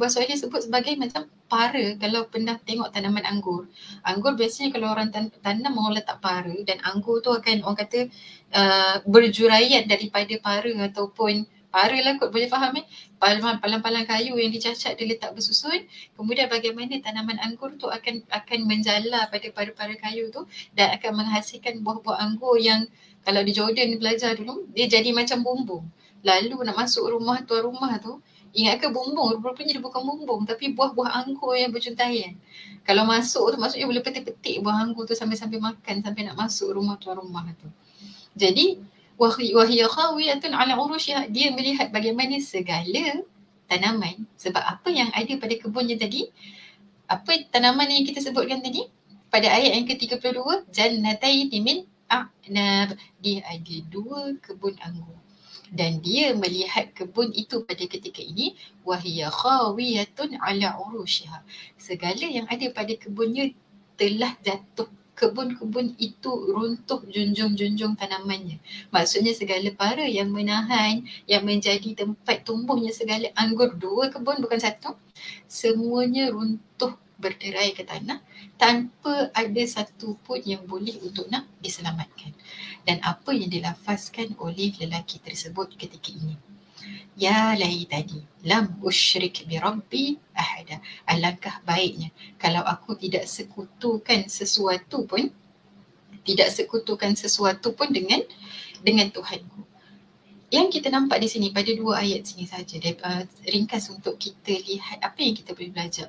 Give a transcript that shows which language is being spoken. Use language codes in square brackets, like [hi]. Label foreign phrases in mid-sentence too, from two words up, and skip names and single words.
[ms] Wahbah Suhaili sebut sebagai macam para. Kalau pernah tengok tanaman anggur, anggur biasanya kalau orang tanam orang letak para, dan anggur tu akan orang kata berjuraian daripada para ataupun para lah kot, boleh faham palang-palang kayu yang dicacat dia letak bersusun, kemudian bagaimana tanaman anggur tu akan menjala pada para-para kayu tu dan akan menghasilkan buah-buah anggur yang kalau di Jordan belajar dulu, dia jadi macam bumbung. Lalu nak masuk rumah tuan rumah tu, ingat ke bumbung? Rupanya dia bukan bumbung tapi buah-buah anggur yang berjuntaian. Kalau masuk tu maksudnya boleh petik-petik buah anggur tu sambil-sambil makan sampai nak masuk rumah tuan rumah tu. [ar] Jadi وهي خاوية على عروشها, [ms] dia melihat bagaimana segala tanaman, sebab apa yang ada pada kebunnya tadi, apa tanaman yang kita sebutkan tadi pada ayat yang ke-32, [ar] جنتين من أعناب, [ms] dia ada 2 kebun anggur. Dan dia melihat kebun itu pada ketika ini [ar] وهي خاوية على عروشها, [ms] segala yang ada pada kebunnya telah jatuh, kebun-kebun itu runtuh junjung-junjung tanamannya. Maksudnya segala para yang menahan, yang menjadi tempat tumbuhnya segala anggur, 2 kebun bukan 1, semuanya runtuh berderai ke tanah tanpa ada satu pun yang boleh untuk nak diselamatkan. Dan apa yang dilafazkan oleh lelaki tersebut ketika ini, [ar] يا ليتني لم أشرك بربي أحدا, [ms] alangkah baiknya kalau aku tidak sekutukan sesuatu pun dengan Tuhanku. Yang kita nampak di sini pada 2 ayat sini saja, ringkas untuk kita lihat apa yang kita boleh belajar.